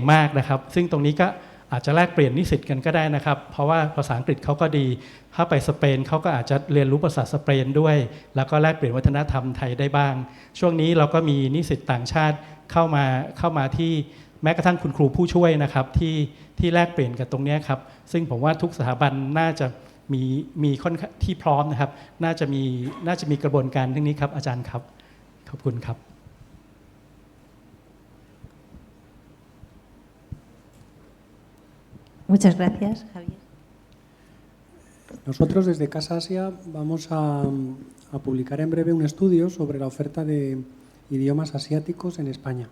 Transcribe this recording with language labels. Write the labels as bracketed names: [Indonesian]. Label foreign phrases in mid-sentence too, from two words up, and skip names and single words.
[Thai] มากนะครับซึ่งตรงนี้ก็อาจจะแลกเปลี่ยนนิสิตกันก็ได้นะครับเพราะว่าภาษาอังกฤษเขาก็ดีถ้าไปสเปนเขาก็อาจจะเรียนรู้ภาษาสเปนด้วยแล้วก็แลกเปลี่ยนวัฒนธรรมไทยได้บ้างช่วงนี้เราก็มีนิสิตต่างชาติเข้ามาที่แม้กระทั่งคุณครูผู้ช่วยนะครับที่แลกเปลี่ยนกันตรงนี้ครับซึ่งผมว่าทุกสถาบันน่าจะมีค่อนข้างที่พร้อมนะครับน่าจะมีกระบวนการทั้งนี้ครับอาจารย์ครับขอบคุณครับ [Spanish] Muchas gracias, Javier. Nosotros desde Casa Asia vamos a publicar en breve un estudio sobre la oferta de idiomas asiáticos en España.